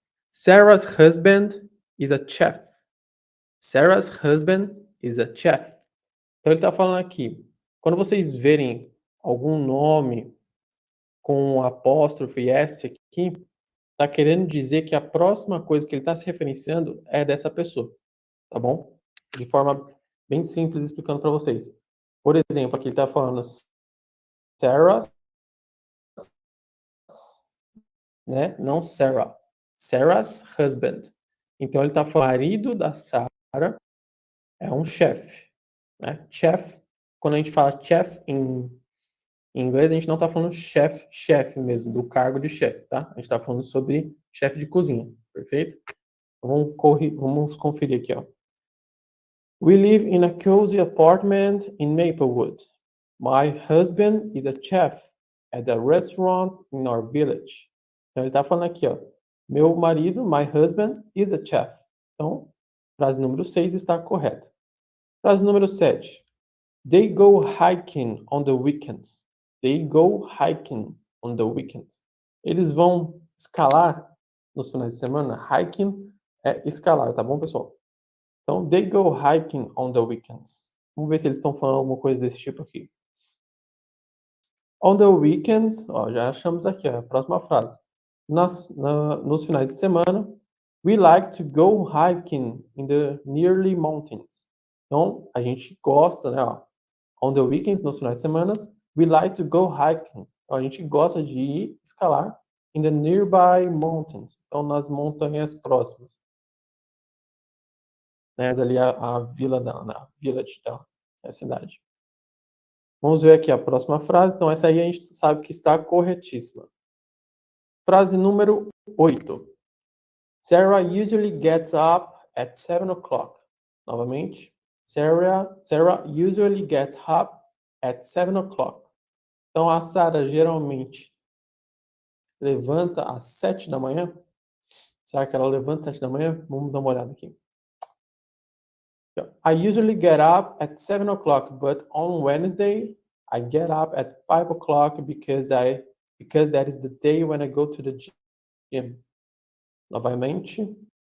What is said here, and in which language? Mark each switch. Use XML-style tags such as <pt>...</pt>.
<en>Sarah's husband is a chef. Sarah's husband is a chef.</en> <pt>Então, ele está falando aqui. Quando vocês verem algum nome com apóstrofe S aqui, está querendo dizer que a próxima coisa que ele está se referenciando é dessa pessoa, tá bom? De forma bem simples, explicando para vocês. Por exemplo, aqui ele está falando Sarah's, né? Não Sarah. Sarah's husband. Então ele está falando, o marido da Sarah é um chefe, né? Chef, quando a gente fala chef em inglês, a gente não está falando chefe mesmo, do cargo de chefe, tá? A gente está falando sobre chefe de cozinha, perfeito? Vamos conferir aqui, ó.</pt> <en>We live in a cozy apartment in Maplewood. My husband is a chef at a restaurant in our village.</en> <pt>Então ele está falando aqui, ó. Meu marido,</pt> <en>my husband, is a chef.</en> <pt>Então, frase número 6 está correta. Frase número 7.</pt> <en>They go hiking on the weekends. They go hiking on the weekends.</en> <pt>Eles vão escalar nos finais de semana. Hiking é escalar, tá bom, pessoal?</pt> <en>Então, they go hiking on the weekends.</en> <pt>Vamos ver se eles estão falando alguma coisa desse tipo aqui.</pt> <en>On the weekends,</en> <pt>ó, já achamos aqui, ó, a próxima frase. Nos finais de semana,</pt> <en>we like to go hiking in the nearly mountains.</en> <pt>Então, a gente gosta, né, ó,</pt> <en>on the weekends,</en> <pt>nos finais de semana,</pt> <en>we like to go hiking.</en> <pt>Então, a gente gosta de ir escalar</pt> <en>in the nearby mountains.</en> <pt>Então, nas montanhas próximas. Né, ali a vila dela, né, a village dela, é a cidade. Vamos ver aqui a próxima frase. Então, essa aí a gente sabe que está corretíssima. Frase número 8.</pt> <en>Sarah usually gets up at 7 o'clock.</en> <pt>Novamente.</pt> <en>Sarah usually gets up at 7 o'clock.</en> <pt>Então, a Sarah geralmente levanta às 7 da manhã? Será que ela levanta às 7 da manhã? Vamos dar uma olhada aqui.</pt> <en>I usually get up at 7 o'clock, but on Wednesday, I get up at 5 o'clock because that is the day when I go to the gym.</en> <pt>Novamente.</pt>